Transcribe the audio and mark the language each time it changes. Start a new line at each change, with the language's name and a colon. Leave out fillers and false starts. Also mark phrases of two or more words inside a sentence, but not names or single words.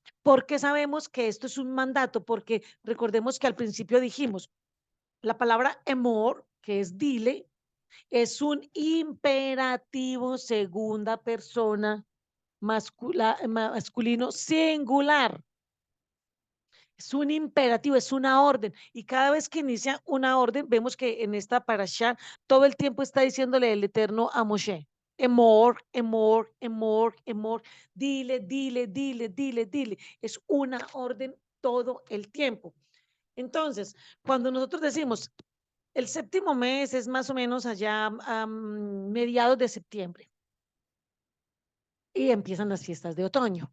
Spanish: ¿Por qué sabemos que esto es un mandato? Porque recordemos que al principio dijimos, la palabra emor, que es dile, es un imperativo segunda persona masculino singular. Es un imperativo, es una orden. Y cada vez que inicia una orden, vemos que en esta parasha todo el tiempo está diciéndole el Eterno a Moshe.
Hebrew: אמור, אמור, אמור, אמור.
Spanish: Dile, dile, dile, dile, dile. Es una orden todo el tiempo. Entonces, cuando nosotros decimos el séptimo mes es más o menos allá a mediados de septiembre y empiezan las fiestas de otoño.